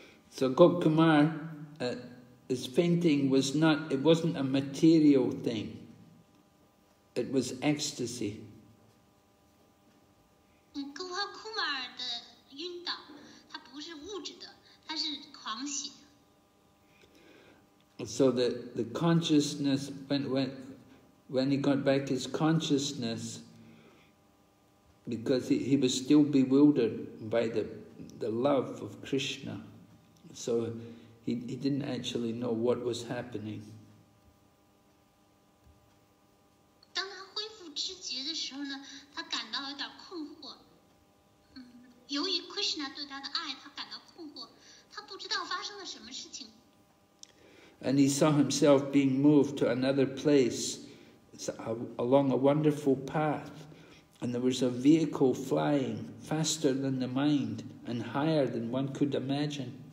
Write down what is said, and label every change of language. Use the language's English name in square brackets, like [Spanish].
[English] So Gopakumar, his fainting it wasn't a material thing. It was ecstasy. [Chinese] Gopakumar 的晕倒，它不是物质的，它是狂喜。 [English] So the consciousness, when he got back his consciousness, because he was still bewildered by the love of Krishna, so he didn't actually know what was happening. [Chinese] 当他恢复知觉的时候呢，他感到有点困惑。由于 Krishna 对他的爱，他感到困惑，他不知道发生了什么事情。 [English] And he saw himself being moved to another place along a wonderful path. And there was a vehicle flying faster than the mind and higher than one could imagine.